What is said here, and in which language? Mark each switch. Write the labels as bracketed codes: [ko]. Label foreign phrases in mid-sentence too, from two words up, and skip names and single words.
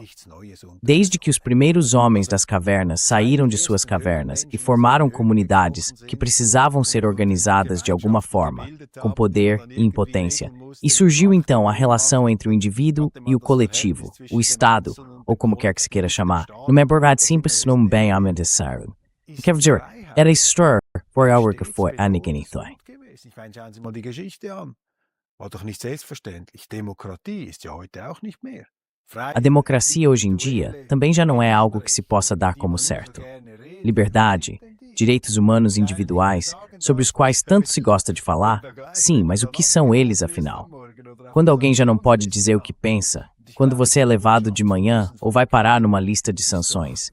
[pt] Desde que os primeiros homens das cavernas saíram de suas cavernas e formaram comunidades que precisavam ser organizadas de alguma forma, com poder e impotência, e surgiu então a relação entre o indivíduo e o coletivo, o Estado, ou como quer que se queira chamar, numa verdade simples não bem ameaçado. Quer dizer, era história por algo que foi a ninguém. [de] War doch nicht selbstverständlich. Demokratie ist ja heute auch nicht mehr. [pt] A democracia hoje em dia também já não é algo que se possa dar como certo. Liberdade, direitos humanos individuais, sobre os quais tanto se gosta de falar, sim, mas o que são eles afinal? Quando alguém já não pode dizer o que pensa, quando você é levado de manhã ou vai parar numa lista de sanções.